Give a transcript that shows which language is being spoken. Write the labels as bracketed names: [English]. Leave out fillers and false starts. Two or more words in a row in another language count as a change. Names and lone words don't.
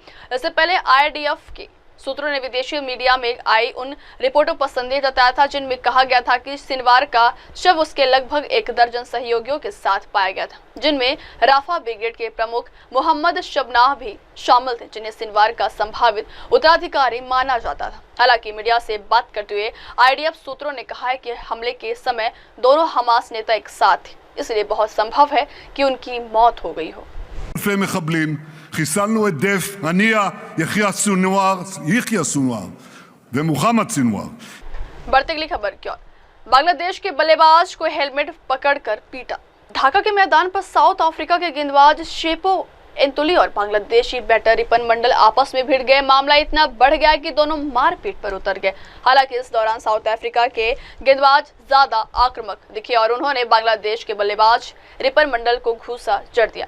[Hindi] इससे पहले आईडीएफ के सूत्रों ने विदेशी मीडिया में आई उन रिपोर्टों पर संदेह जताया था जिनमें कहा गया था कि सिनवार का शव उसके लगभग 1 दर्जन सहयोगियों के साथ पाया गया था, जिनमें राफा ब्रिगेड के प्रमुख मोहम्मद शबनाह भी शामिल थे, जिन्हें सिनवार का संभावित उत्तराधिकारी माना जाता था। हालांकि मीडिया से बात करते हुए आईडीएफ सूत्रों ने कहा है कि हमले के समय दोनों हमास नेता एक साथ थे, इसलिए बहुत संभव है कि उनकी मौत हो गई हो। [Hebrew] חיסלנו את דף, הנייה, יחיא סנואר ומוחמד סנואर। [Hindi] बढ़ती अगली खबर की ओर। बांग्लादेश के बल्लेबाज को हेलमेट पकड़कर पीटा। ढाका के मैदान पर साउथ अफ्रीका के गेंदबाज शेपो एंतुली और बांग्लादेशी बैटर रिपन मंडल आपस में भिड़ गए। मामला इतना बढ़ गया कि दोनों मारपीट पर उतर गए। हालांकि इस दौरान साउथ अफ्रीका के गेंदबाज ज्यादा आक्रामक दिखे और उन्होंने बांग्लादेश के बल्लेबाज रिपन मंडल को घूसा जड़ दिया।